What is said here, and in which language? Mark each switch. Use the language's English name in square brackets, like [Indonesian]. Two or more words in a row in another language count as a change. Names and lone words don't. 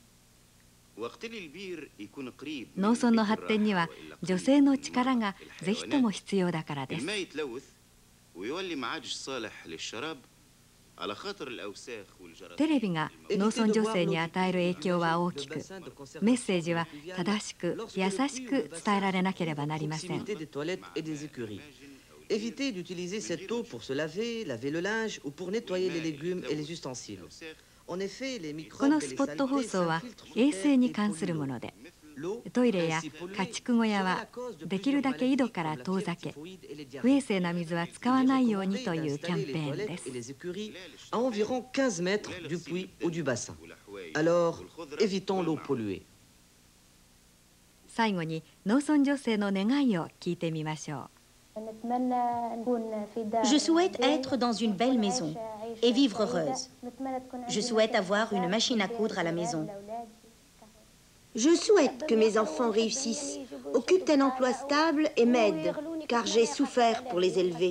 [Japanese] 農村の発展には女性の力がぜひとも必要だからです。テレビが農村女性に与える影響は大きく、メッセージは正しく優しく伝えられなければなりません。 [French] Éviter d'utiliser cette eau pour se laver, laver le linge ou pour nettoyer les légumes et les ustensiles. En effet, les [Japanese] こ [French] microbes [Japanese] の [French] et [Japanese] ス [French] les [Japanese] ポット放 [French] saletés [Japanese] 送は [French] s'infiltrent [Japanese] 衛 [French] sous [Japanese] 生 [French] terre [Japanese] に [French] et [Japanese] 関する [French] polluent [Japanese] もので、 [French] l'eau. [Japanese] トイレや [French] Ainsi polluée [Japanese] 家畜小屋 [French] serait [Japanese] は [French] la cause de [Japanese] できる [French] plusieurs [Japanese] だけ井戸 [French] maladies [Japanese] から [French] comme la [Japanese] 遠ざ [French] fièvre [Japanese] け、 [French] typhoïde et les [Japanese] 不衛 [French] diarrhées. [Japanese] 生な水は使 [French] Il [Japanese] わ [French] est [Japanese] ないように [French] recommandé [Japanese] というキャ [French] d'installer [Japanese] ンペ [French] les [Japanese] ーンで [French] toilettes [Japanese] す。 [French] et les écuries à environ 15 mètres du puits ou du bassin. Alors, évitons l'eau polluée. [Japanese] 最後に農村女性の願いを聞いてみましょう。 [French] Je souhaite être dans une belle maison et vivre heureuse. Je souhaite avoir une machine à coudre à la maison. Je souhaite que mes enfants réussissent, occupent un emploi stable et m'aident, car j'ai souffert pour les élever.